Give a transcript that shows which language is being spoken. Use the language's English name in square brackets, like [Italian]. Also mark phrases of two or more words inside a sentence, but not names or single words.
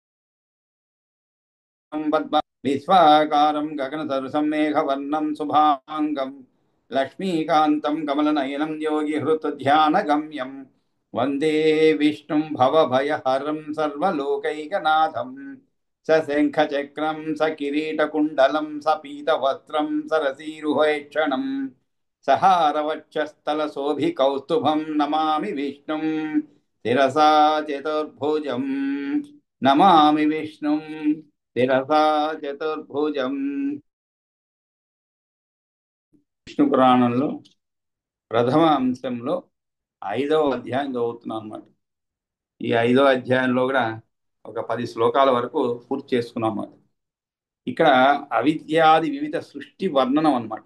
[Sanskrit] विश्वाकारं गगनसदृशं मेघवर्णं शुभाङ्गं लक्ष्मीकान्तं कमलनयनं योगिहृतध्यानगम्यं वन्दे विष्णुं भवभयहरं सर्वलोकैकनाथं सशङ्खचक्रं सकिरीटकुण्डलं सपीतवस्त्रं सरसीरुहेक्षणं सहारवक्षस्थलशोभिकौस्तुभं नमामि विष्णुं शिरसा चतुर्भुजं नमामि विष्णुं శిరసా చతుర్భుజం. [Telugu] విష్ణు పురాణంలో ప్రథమ అంశంలో 5వ అధ్యాయం చదువుతున్నాం అన్నమాట. ఈ 5వ అధ్యాయంలో కూడా ఒక 10 శ్లోకాల వరకు పూర్తి చేసుకున్నాం అన్నమాట. ఇక్కడ అవిద్యాది వివిధ సృష్టి వర్ణనం అన్నమాట.